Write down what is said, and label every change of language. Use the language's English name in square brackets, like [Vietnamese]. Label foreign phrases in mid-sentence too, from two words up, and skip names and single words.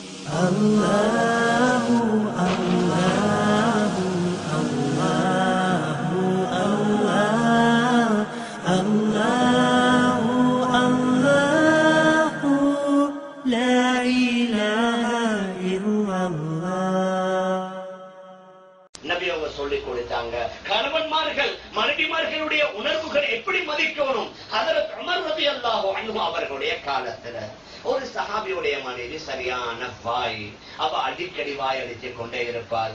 [Arabic] الله الله الله الله الله الله لا إله إلا الله. [Tamil] நபி அவங்க சொல்லிக் கொடுத்தாங்க கணவன்மார்கள் மனைவிமார்களுடைய உணர்வுகள் எப்படி மதிக்கணும். ஹஜ்ரத் உமர் [Arabic] رضي الله عنه [Tamil] அவர்களுடைய காலத்துல ஒரு சஹாபியுடைய மனைவி சரியான வாய், அவ அடிக்கடி வாய் அடித்துக் கொண்டே இருப்பார்.